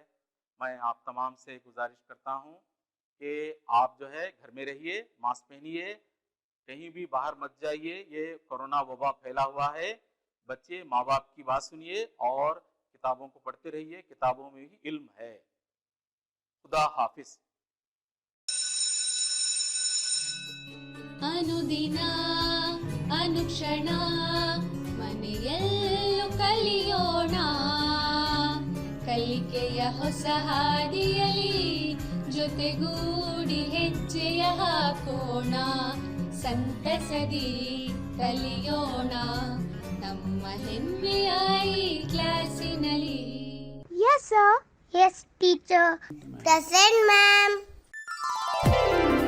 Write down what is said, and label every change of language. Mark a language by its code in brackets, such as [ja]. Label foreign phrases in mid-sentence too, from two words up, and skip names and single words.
[ur] میں آپ تمام سے گزارش کرتا ہوں کہ آپ جو ہے گھر میں رہیے, ماسک پہنیے, کہیں بھی باہر مت جائیے. یہ کورونا وبا پھیلا ہوا ہے. بچے ماں باپ کی بات سنیے اور کتابوں کو پڑھتے رہیے, کتابوں میں بھی علم ہے. خدا حافظ. [kn] ಅನುದಿನ ಅನುಕ್ಷಣ ಮನೆಯಲ್ಲೂ ಕಲಿಯೋಣ, ಕಲಿಕೆಯ ಹೊಸ ಹಾದಿಯಲಿ ಜೊತೆಗೂಡಿ ಹೆಜ್ಜೆಯ ಹಾಕೋಣ, ಸಂತಸದಿ ಕಲಿಯೋಣ ನಮ್ಮ ಹೆಮ್ಮೆಯ ಈ ಕ್ಲಾಸಿನಲ್ಲಿ. [en] Yes, sir. Yes, teacher. Present, ma'am.